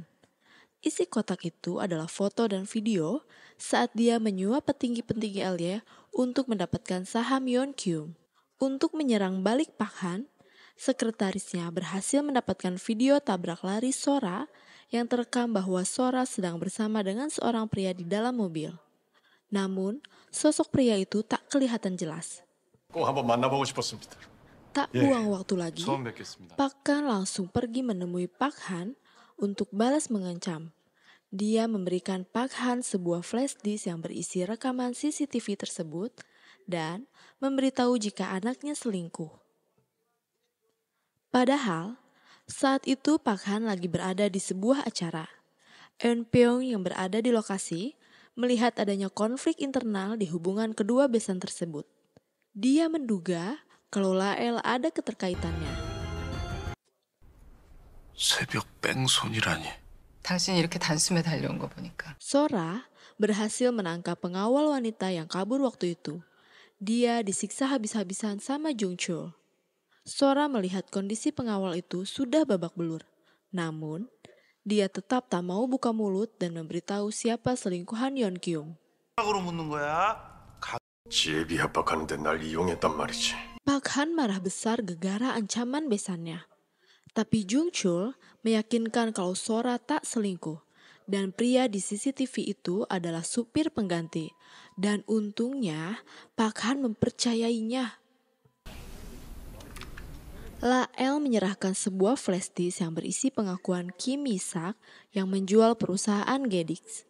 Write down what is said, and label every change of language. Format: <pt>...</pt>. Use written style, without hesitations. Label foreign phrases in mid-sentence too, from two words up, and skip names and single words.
<id>Isi kotak itu adalah foto dan video saat dia menyuap petinggi-petinggi Elye untuk mendapatkan saham Yeon-kyum. Untuk menyerang balik Pakhan, sekretarisnya berhasil mendapatkan video tabrak lari Sora yang terekam bahwa Sora sedang bersama dengan seorang pria di dalam mobil. Namun, sosok pria itu tak kelihatan jelas.</id> <ko>꼭 한번 만나보고 싶었습니다.</ko> <id>Tak buang waktu lagi,</id> <ko>처음 뵙겠습니다.</ko> <id>Pakhan langsung pergi menemui Pakhan untuk balas mengancam. Dia memberikan Pakhan sebuah</id> <en>flash disk</en> <id>yang berisi rekaman CCTV tersebut dan memberitahu jika anaknya selingkuh. Padahal, saat itu Pakhan lagi berada di sebuah acara. Eun-pyeong yang berada di lokasi melihat adanya konflik internal di hubungan kedua besan tersebut. Dia menduga kalau Lael ada keterkaitannya.</id> <ko>새벽 뺑소니라니. 당신 이렇게 단숨에 달려온 거 보니까.</ko> <id>Sora berhasil menangkap pengawal wanita yang kabur waktu itu. Dia disiksa habis-habisan sama Jung-chul. Sora melihat kondisi pengawal itu sudah babak belur. Namun, dia tetap tak mau buka mulut dan memberitahu siapa selingkuhan Yeon-kyum.</id> <ko>지혜비 협박하는데 날 이용했단 말이지.</ko> <id>Pakhan marah besar gegara ancaman besannya. Tapi Jung-chul meyakinkan kalau Sora tak selingkuh. Dan pria di CCTV itu adalah supir pengganti. Dan untungnya Pakhan mempercayainya. Lael menyerahkan sebuah</id> <en>flash disk</en> <id>yang berisi pengakuan Kim Mi-sak yang menjual perusahaan Gedix.</id>